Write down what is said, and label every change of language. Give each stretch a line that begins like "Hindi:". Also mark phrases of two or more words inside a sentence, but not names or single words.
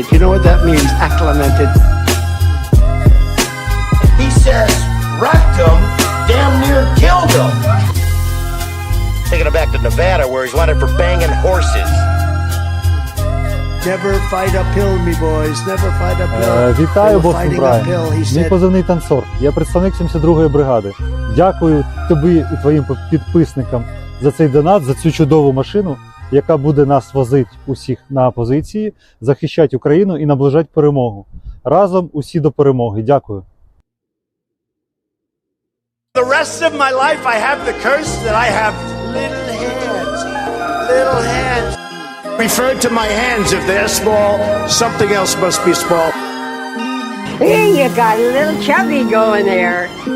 English: You know what that means, acclimated? He says, wrecked him, damn near killed him. Taking him back to Nevada where he's wanted for banging horses. Never fight uphill, me boys. Never fight uphill.
Ukrainian: Вітаю, Бостон Брайан. Мій позивний танцор. Я представник 72-ї бригади. Дякую тобі і твоїм підписникам за цей донат, за цю чудову машину, яка буде нас возити усіх на позиції, захищати Україну і наближати перемогу. Разом усі до перемоги. Дякую.
English: The rest of my life I have the curse that I have little hands. Referred to my hands. If they're small, something else must be small. Hey, you got a little chubby going there.